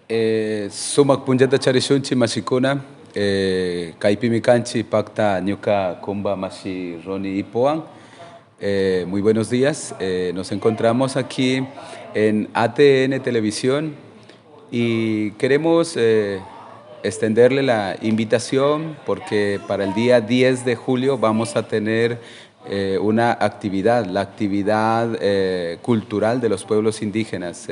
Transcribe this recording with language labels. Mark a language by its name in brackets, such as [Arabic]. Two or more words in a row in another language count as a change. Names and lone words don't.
[Quechua] Sumak punllata charishunchi mashikuna, kaypimi kanchi pakta ñuka kumba mashi Ronnie Ipoan. [Spanish] Muy buenos días, nos encontramos aquí en ATN Televisión y queremos extenderle la invitación porque para el día 10 de julio vamos a tener una actividad, la actividad cultural de los pueblos indígenas.